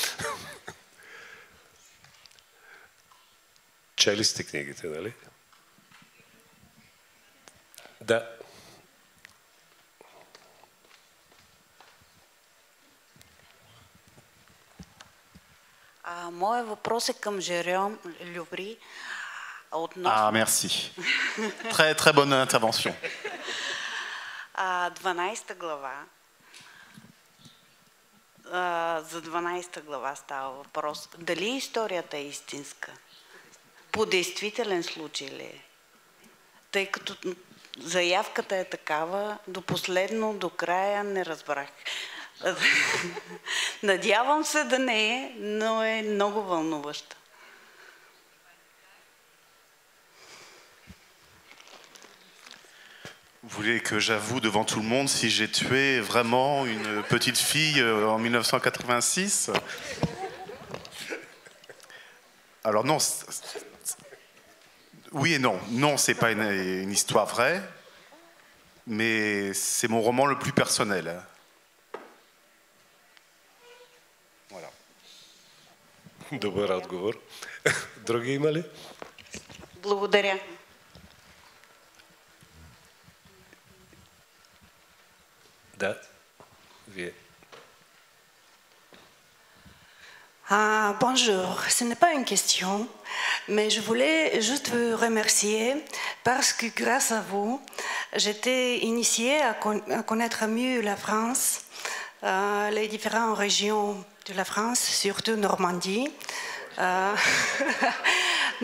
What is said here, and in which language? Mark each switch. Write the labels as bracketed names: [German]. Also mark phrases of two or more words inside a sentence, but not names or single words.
[Bulgarian] Чели сте книгите, нали? Да. Моят въпрос е към Jérôme Lubry. [French] Merci. Très, très bonne intervention. [Bulgarian] 12 глава. За 12 глава става въпрос. Дали историята е истинска? По действителен случай ли е? Тъй като заявката е такава, до последно, до края не разбрах. Надявам се да не е, но е много вълнуваща. [French] Vous voulez que j'avoue devant tout le monde si j'ai tué vraiment une petite fille en 1986? Alors non, oui et non. Non, c'est pas une histoire vraie, mais c'est mon roman le plus personnel. Voilà. [Bulgarian] Добър отговор. Други има ли? Благодаря. Да, вие. [French] Bonjour, ce n'est pas une question, mais je voulais juste vous remercier parce que grâce à vous, j'étais initiée à connaître mieux la France, les différentes régions de la France, surtout Normandie.